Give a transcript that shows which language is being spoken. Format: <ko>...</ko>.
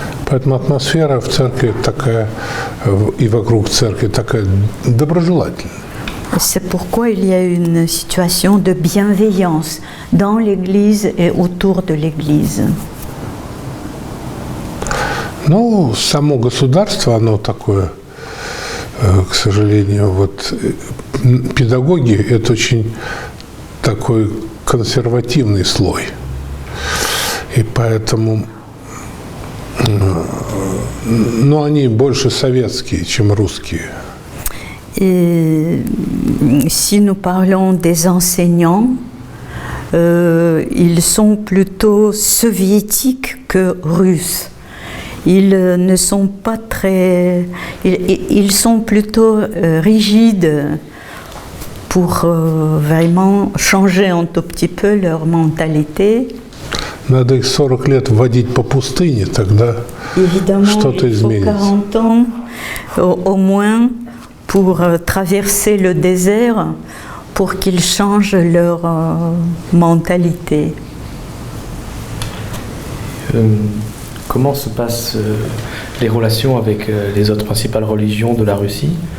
<ru>Поэтому атмосфера в церкви такая, и вокруг церкви такая доброжелательная.</ru> <fr>C'est pourquoi il y a une situation de bienveillance dans l'Église et autour de l'Église.</fr> <ru>Ну, само государство, оно такое, к сожалению, вот педагоги – это очень такой консервативный слой. И поэтому, ну, они больше советские, чем русские.</ru> <fr>Et si nous parlons des enseignants, ils sont plutôt soviétiques que russes. Ils ne sont pas très... Ils sont plutôt rigides pour vraiment changer un tout petit peu leur mentalité.</fr> <ru>Надо их 40 лет водить по пустыне, тогда что-то изменится.</ru> <fr>Évidemment, il faut 40 ans au moins pour traverser le désert, pour qu'ils changent leur mentalité. Comment se passent les relations avec les autres principales religions de la Russie?</fr>